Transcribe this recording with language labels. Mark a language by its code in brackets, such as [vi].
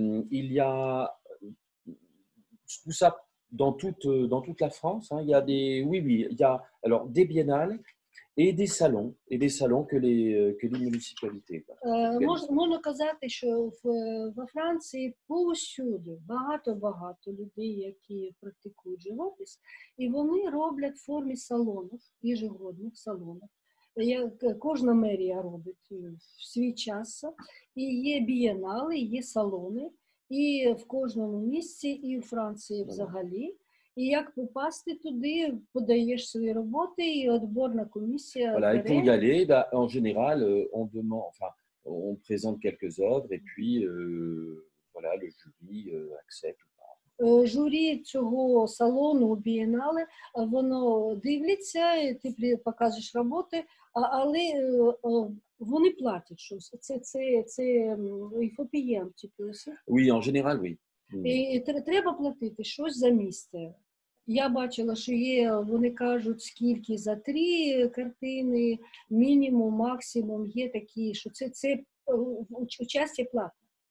[fr] Il y a tout ça dans toute la France. Hein, il y a il y a alors des biennales et des salons que les municipalités. [uk] Можна казати, що во Франції повсюди багато людей, які практикують живопис, і вони роблять в формі салонів, ежегодних салонів. Кожна мерія робить в свій час, і є бієнали, є салони, і в кожному місці, і в Франції взагалі. І як попасти туди, подаєш свої роботи, і відборна комісія. [fr] Voilà, et pour y aller, en général, on présente quelques œuvres et puis voilà, le jury accepte ou pas. [uk] Журі цього салону, бієнале, воно дивляться, і ти показуєш роботи, але вони платять щось. Це ФОПІєм, [fr] Oui, en général, oui. [uk] І треба платити щось за місце. Я бачила, що є, вони кажуть, скільки за 3 картини, мінімум, максимум, є такі, що це участі платне.